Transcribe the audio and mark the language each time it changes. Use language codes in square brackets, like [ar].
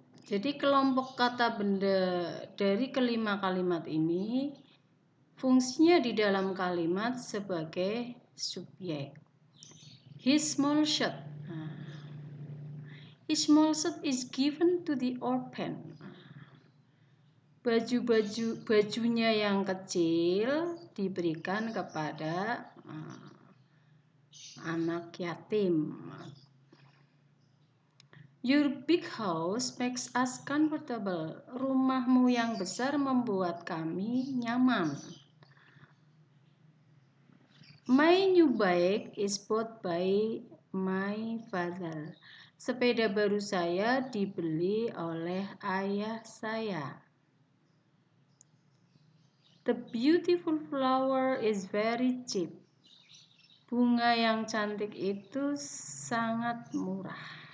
[id] Jadi kelompok kata benda dari kelima kalimat ini fungsinya di dalam kalimat sebagai subjek. [en] His small shirt. His small shirt is given to the orphan. [id] Bajunya yang kecil diberikan kepada anak yatim. [en] Your big house makes us comfortable. [id] Rumahmu yang besar membuat kami nyaman. [en] My new bike is bought by my father. [id] Sepeda baru saya dibeli oleh ayah saya. [en] The beautiful flower is very cheap. [id] Bunga yang cantik itu sangat murah.